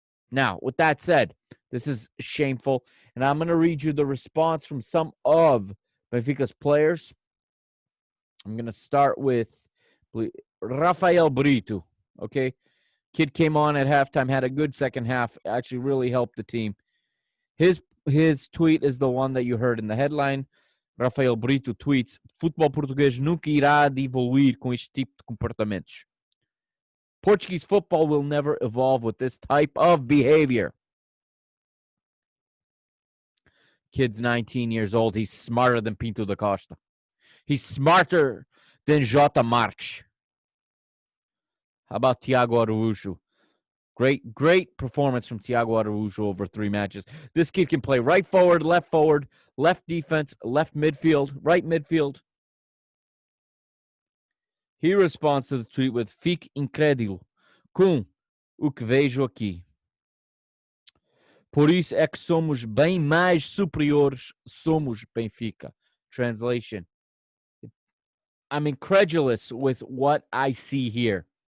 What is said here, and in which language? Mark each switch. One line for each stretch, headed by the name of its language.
English: Now, with that said, this is shameful, and I'm going to read you the response from some of Benfica's players. I'm going to start with Rafael Brito, okay? Kid came on at halftime, had a good second half, actually really helped the team. His tweet is the one that you heard in the headline.
Portuguese: Rafael Brito tweets: Futebol português nunca irá evoluir com este tipo de comportamentos.
English: Portuguese football will never evolve with this type of behavior. Kid's 19 years old. He's smarter than Pinto da Costa. He's smarter than Jota Marques. How about Thiago Araújo? Great performance from Thiago Araújo over 3 matches. This kid can play right forward, left defense, left midfield, right midfield. He responds to the tweet with:
Portuguese: Fique incrédulo com o que vejo aqui. Por isso é que somos bem mais superiores, somos Benfica.
English: Translation: I'm incredulous with what I see here.